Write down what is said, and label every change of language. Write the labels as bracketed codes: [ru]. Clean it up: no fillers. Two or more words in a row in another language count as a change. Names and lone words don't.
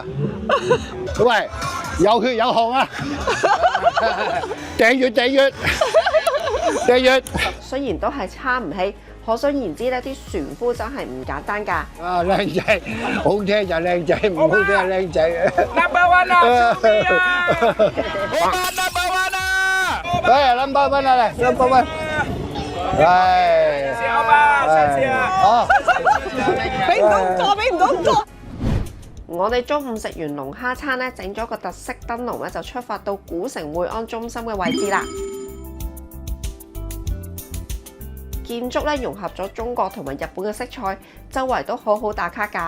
[yue] 喂，有血有汗啊！訂閱。雖然都係撐唔起，可想而知呢啲船夫真係唔簡單㗎。啊，靚仔，好聽就靚仔，唔好聽就靚仔。 [en] Number one 啊！ Number one 啊，嚟 Number one。 [yue] 係。謝吧，謝謝啊。好。俾唔到咁多。我哋中午食完龍蝦餐咧，整咗個特色燈籠咧，就出發到古城會安中心嘅位置啦。建築咧融合咗中國同埋日本嘅色彩，周圍都好好打卡㗎。